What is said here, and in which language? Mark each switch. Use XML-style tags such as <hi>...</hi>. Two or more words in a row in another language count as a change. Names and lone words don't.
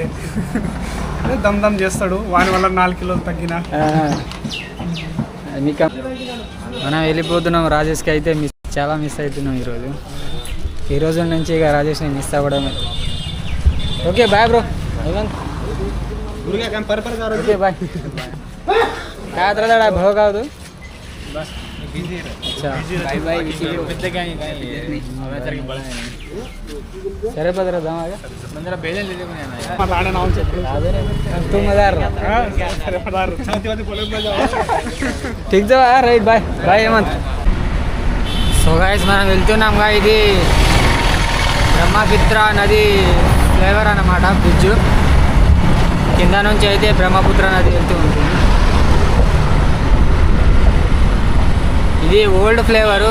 <te>దమ్ చేస్తాడు. వాని వల్ల 4 కిలోలు తగ్గినా. మనం వెళ్ళిపోతున్నాం. రాజేష్కి అయితే చాలా మిస్ అవుతున్నాం ఈ రోజు నుంచి. ఇక రాజేష్ని మిస్ అవ్వడమే.</te> <en>okay bye bro. okay bye.</en> <mr>काय त्रास भाव का तू?</mr> <en>अच्छा bye bye.</en> <te>సరే పదరా దామాగా</te> <hi>ठीक जा</hi> <en>right bye bye</en> <te>హేమంత్.</te> <en>so guys</en> <te>మనం వెళ్తున్నాంగా. ఇది బ్రహ్మపుత్ర నది ఫ్లేవర్ అన్నమాట. బ్రిడ్జ్ కింద నుంచి అయితే బ్రహ్మపుత్ర నది వెళ్తూ ఉంటుంది. ఇది</te> <en>old flavour.</en>